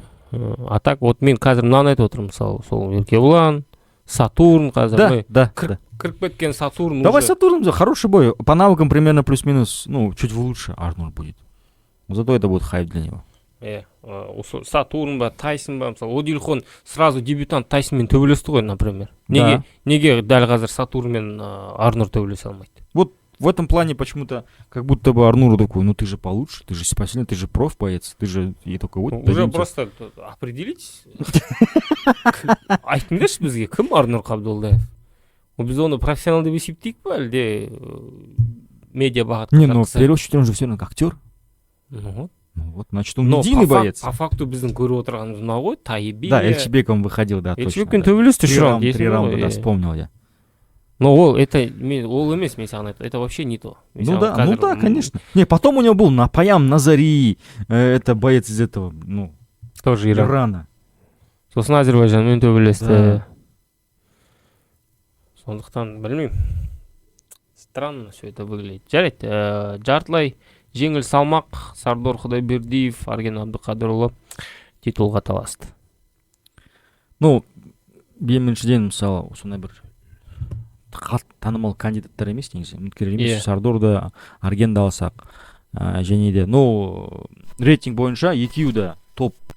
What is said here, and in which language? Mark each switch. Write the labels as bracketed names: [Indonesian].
[Russian] А так, вот [Kazakh] мен қазір мынаны айтып отырмын, мысалы, сол Еркебулан, Сатурн қазір. [Russian] Да. [Kazakh] Кіріп кеткен Сатурн. [Russian] Давай Сатурн, хороший бой. По навыкам примерно плюс-минус, ну, чуть лучше Арнур будет. Зато это будет хайп для него. [Kazakh] Сатурн ба, Тайсон ба, мысалы, Одильхон [Russian] сразу дебютант [Kazakh] Тайсонмен төбелесті ғой, [Russian] например. [Kazakh] Неге дәл қазір Сатурнмен Арнур төбелесе алмайды? [Russian] Вот в этом плане почему-то как будто бы Арнуру такой, ну ты же получше, ты же посильнее, ты же проф-боец, ты же и только вот... Уже просто определить. [Kazakh] Айтыңдаршы бізге, кім Арнур Қабдолдаев? Біз оны профессионал деп есептейік па, әлде медиа бағытқа? [Russian] Не, ну в первую очередь он же все равно актер. Ну вот, значит, он медийный боец. По факту [Kazakh] біздің көріп отырғанымыз мына ғой, Тайби. [Russian] Да, Эльчебеком выходил, да, точно. [Kazakh] Эльчебекпен төбелесті [Russian] 3 раунда, да, вспомнил я. Но [Kazakh] ол емес, мен саған [Russian] это вообще не то. Ну да, конечно. Не, потом у него был Напаям Назари, это боец из этого, ну, тоже Ирана. [Kazakh] Сосын Азербайжанмен төбелесті. Сондықтан, білмеймін. [Russian] Странно все это выглядит. [Kazakh] Жарайды, жартылай жеңіл салмақ, Сардор Құдайбердиев, Арген Абдықадырұлы титулға таласты. Ну, біріншіден, мысалы, сондай бір танымал кандидаттар емес негізі, үміткерлер емес, Сардорды, Аргенді алсақ, және де, ну, рейтинг бойынша екеуі де топ